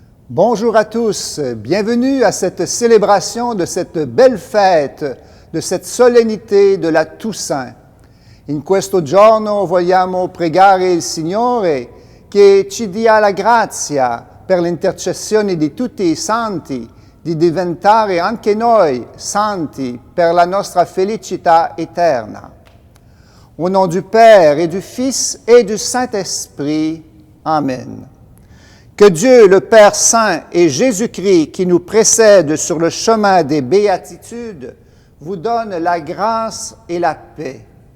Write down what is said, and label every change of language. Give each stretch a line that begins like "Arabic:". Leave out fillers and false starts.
French: Bonjour à tous, bienvenue à cette célébration de cette belle fête, de cette solennité de la Toussaint.
Italian: In questo giorno vogliamo pregare il Signore che ci dia la grazia, per l'intercessione di tutti i santi, di diventare anche noi santi per la nostra felicità eterna.
French: Au nom du Père et du Fils et du Saint-Esprit. Amen. Que Dieu, le Père Saint et Jésus-Christ, qui nous précède sur le chemin des béatitudes, vous donne la grâce et la paix.